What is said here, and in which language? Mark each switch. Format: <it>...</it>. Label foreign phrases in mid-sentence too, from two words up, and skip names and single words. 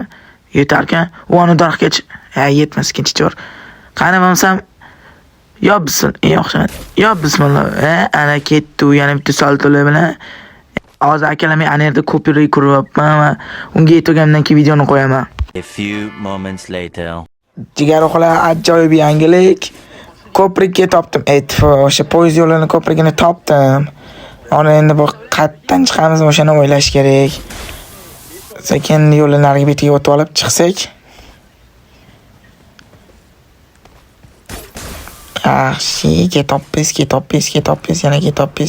<uz>Yetarkan, uni daraxtgacha. Yetmas, ikkinchi chor. Qani bo'lsam, bismillah. Ana ketdi, yana bitta saltola bilan. Hozir akalar men ana yerda copyright quryapman va unga yetgandan keyin videoni qo'yaman.</uz> <en>A few moments later.</en> <uz>Jigar o'g'lar, ajoyib yangilik. Ko'prikka topdim. O'sha poyezd yo'lini ko'prigini topdim. Ona endi bu qayerdan chiqamiz, o'shani o'ylash kerak. Sekin yo'lni narigi betiga o'tib olib chiqsak. Yaxshi, ketoppiz, yana ketoppiz.</uz>